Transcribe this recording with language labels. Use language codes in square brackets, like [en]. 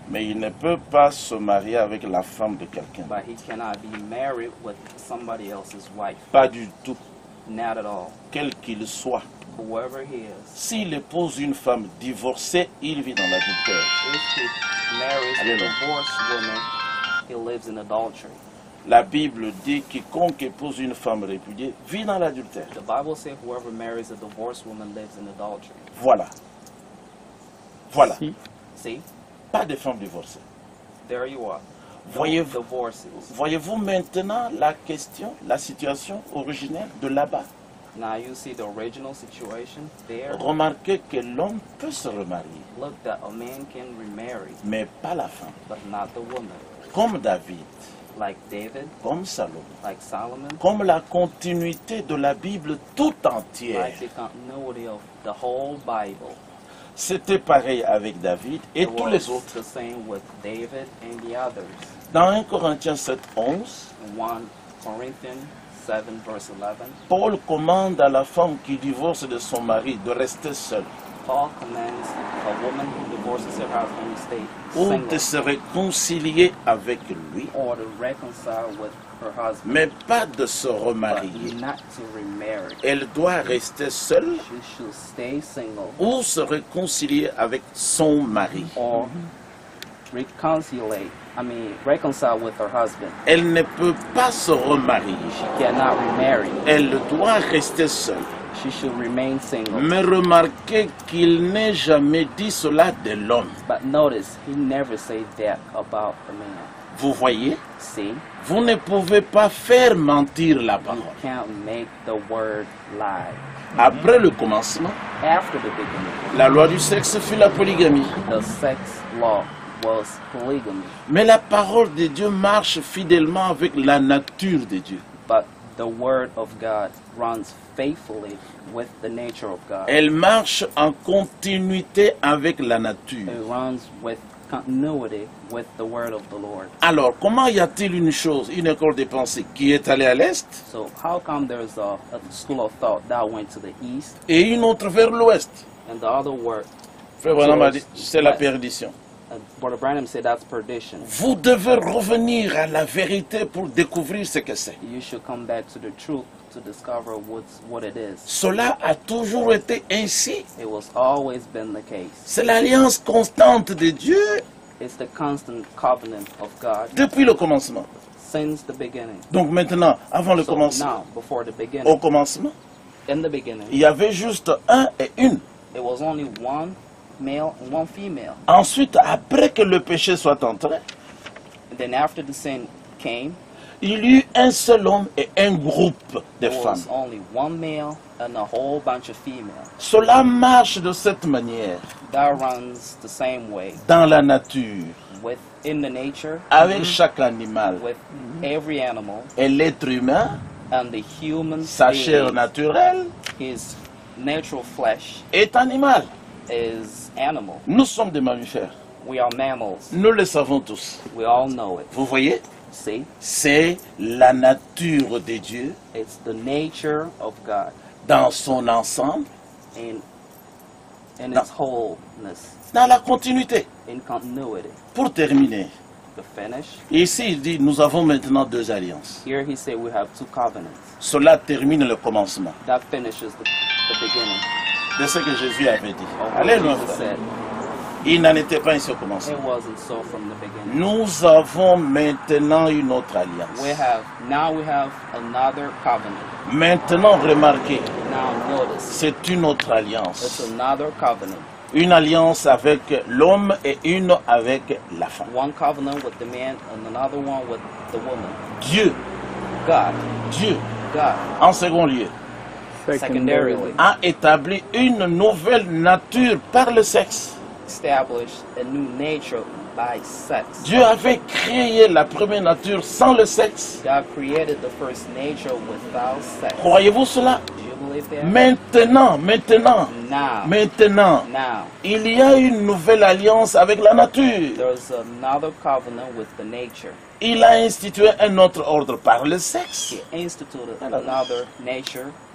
[fr] Mais il ne peut pas se marier avec la femme de quelqu'un. [en] but he cannot be married with somebody else's wife. [fr] Pas du tout, [en] Not at all. [fr] quel qu'il soit. [en] Whoever he is. [fr] S'il épouse une femme divorcée, il vit dans l'adultère. [en] If he marries a Alléluia. divorced woman, he lives in adultery. [fr] La Bible dit quiconque épouse une femme répudiée vit dans l'adultère. [en] The Bible says whoever marries a divorced woman lives in adultery. [fr] Voilà. Voilà. Si. [en] See? [fr] Pas de femme divorcée. [en] There you are. No [fr] Voyez-vous [en] divorces. [fr] voyez-vous maintenant la question, la situation originelle de là-bas. [en] Now you see the original situation there. [fr] Remarquez que l'homme peut se remarier, [en] Look that a man can remarry, [fr] mais pas la femme. [en] but not the woman. [fr] Comme David, [en] Like David, [fr] comme Salomon, [en] like Solomon, [fr] comme la continuité de la Bible tout entière. [en] like the continuity of the whole Bible. [fr] C'était pareil avec David et [en] It was [fr] les autres. [en] the same with David and the others. [fr] Dans 1 Corinthiens 7, 11, [en] In 1 Corinthians 7 verse 11, [fr] Paul commande à la femme qui divorce de son mari de rester seule [en] Paul commands a woman who divorces her husband to stay [fr] ou [en] single [fr] de se réconcilier avec lui, [en] or to reconcile with her husband, [fr] mais pas de se [en] but [fr] remarier. [en] not to remarry. [fr] Elle doit rester seule [en] She should stay single [fr] ou se réconcilier avec son mari. [en] or reconcile with her husband. [fr] Elle ne peut pas se remarier. [en] She cannot remarry. [fr] Elle doit rester seule. [en] She should remain single. [fr] Mais remarquez qu'il n'est jamais dit cela de l'homme. [en] But notice, he never said that about the man. [fr] Vous voyez, [en] See, [fr] vous ne pouvez pas faire mentir la [en] you [fr] parole. [en] can't make the word lie. [fr] Après le commencement, [en] After the beginning, [fr] la loi du sexe fut la polygamie. [en] the sex law was polygamy. [fr] Mais la parole de Dieu marche fidèlement avec la nature de Dieu. [en] But the word of God runs faithfully with the nature of God. [fr] Elle marche en continuité avec la nature. [en] It runs with continuity with the word of the Lord. [fr] Alors, comment y a-t-il une chose, une école de pensée qui est allée à l'est [en] So how come there's a school of thought that went to the east [fr] et une autre vers l'ouest? [en] and the other word [fr] Frère Branham a dit, c'est la perdition. [en] Brother Branham said that's perdition. [fr] Vous devez revenir à la vérité pour découvrir ce que c'est. [en] You should come back to the truth to discover what it is. [fr] Cela a toujours été ainsi. [en] It was always been the case. [fr] C'est l'alliance constante de Dieu [en] It's the constant covenant of God [fr] depuis le commencement. [en] since the beginning. [fr] Donc maintenant, avant le [en] So [fr] commencement, [en] now, before the [fr] au [en] beginning, [fr] commencement, [en] in the beginning, [fr] il y avait juste un et une. [en] it was only one male and one female. [fr] Ensuite, après que le péché soit entré, [en] And then after the sin came, [fr] il y eut un seul homme et un groupe de [en] there [fr] femmes. [en] was only one male and a whole bunch of females. [fr] Cela marche de cette manière [en] That runs the same way [fr] dans la nature, [en] within the nature, [fr] avec chaque animal. [en] with every animal, [fr] Et l'être humain, [en] and the human [fr] sa chair [en] being, [fr] naturelle, [en] his natural flesh [fr] est animal. [en] is animal. [fr] Nous sommes des mammifères. [en] We are mammals. [fr] Nous le savons tous. [en] We all know it. [fr] Vous voyez, [en] See? [fr] c'est la nature de Dieu [en] It's the nature of God [fr] dans son ensemble, [en] in No. its wholeness, [fr] dans la continuité. [en] in continuity. [fr] Pour terminer, [en] To finish, [fr] ici il dit, nous avons maintenant deux alliances. [en] here he said we have two covenants. [fr] Cela termine le commencement [en] That finishes the beginning. [fr] de ce que Jésus avait dit. [en] Of what Alléluia. Jesus said. [fr] Il n'en était pas ainsi au commencement. [en] It wasn't so from the beginning. [fr] Nous avons maintenant une autre alliance. [en] Now we have another covenant. [fr] Maintenant, remarquez, [en] Now notice, [fr] c'est une autre [en] it's [fr] alliance. [en] another covenant. [fr] Une alliance avec l'homme et une avec la femme. [en] One covenant with the man and another one with the woman. [fr] Dieu, [en] God, [fr] Dieu, [en] God, [fr] en second lieu, [en] secondarily, [fr] a établi une nouvelle nature par le sexe. [en] established a new nature by sex. [fr] Dieu avait créé la première nature sans le sexe. [en] God created the first nature without sex. [fr] Croyez-vous cela? [en] Do you believe that? [fr] Maintenant, [en] Now, [fr] il y a une nouvelle alliance avec la nature. [en] there's another covenant with the nature. [fr] Il a institué un autre ordre par le sexe. [en] He instituted another nature